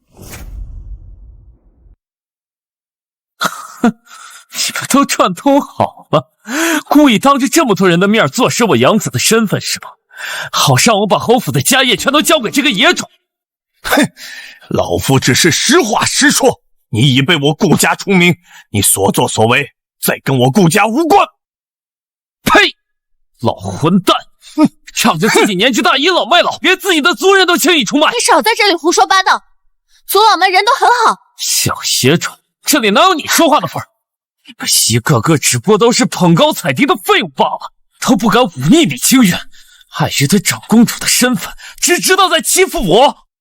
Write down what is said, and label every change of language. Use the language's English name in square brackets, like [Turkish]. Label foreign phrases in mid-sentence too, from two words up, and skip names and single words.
[Chinese] 哼，你們都串通好了，故意當着這麼多人的面坐實我養子的身份是吧？好讓我把侯府的家業全都交給這個野種。哼，老夫只是實話實說， 你已被我顧家除名，你所作所為再跟我顧家無關。呸！老混蛋！仗着自己年紀大倚老賣老，連自己的族人都轻易出賣。你少在这里胡說八道，族老们人都很好。小邪种，这里哪有你说话的份儿？你们一个个只不过都是捧高踩低的废物罢了，都不敢忤逆李清远，碍于他长公主的身份，只知道在欺负我。